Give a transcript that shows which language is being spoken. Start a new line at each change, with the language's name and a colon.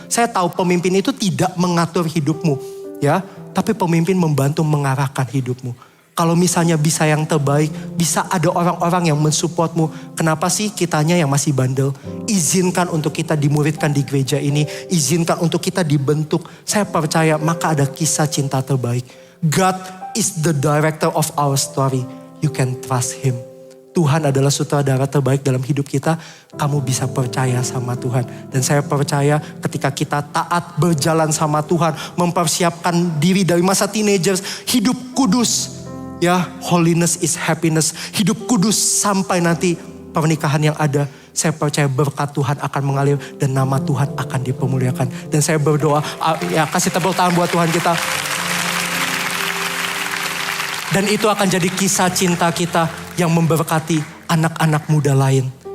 Indonesian: Saya tahu pemimpin itu tidak mengatur hidupmu, ya, tapi pemimpin membantu mengarahkan hidupmu. Kalau misalnya bisa yang terbaik, bisa ada orang-orang yang mensupportmu. Kenapa sih kitanya yang masih bandel? Izinkan untuk kita dimuridkan di gereja ini. Izinkan untuk kita dibentuk. Saya percaya maka ada kisah cinta terbaik.
English: God is the director of our story. You can trust Him.
Indonesian: Tuhan adalah sutradara terbaik dalam hidup kita. Kamu bisa percaya sama Tuhan. Dan saya percaya ketika kita taat berjalan sama Tuhan. Mempersiapkan diri dari masa teenagers. Hidup kudus. Ya,
English: holiness is happiness.
Indonesian: Hidup kudus sampai nanti pernikahan yang ada. Saya percaya berkat Tuhan akan mengalir dan nama Tuhan akan dipermuliakan. Dan saya berdoa, ya kasih tepuk tangan buat Tuhan kita. Dan itu akan jadi kisah cinta kita yang memberkati anak-anak muda lain.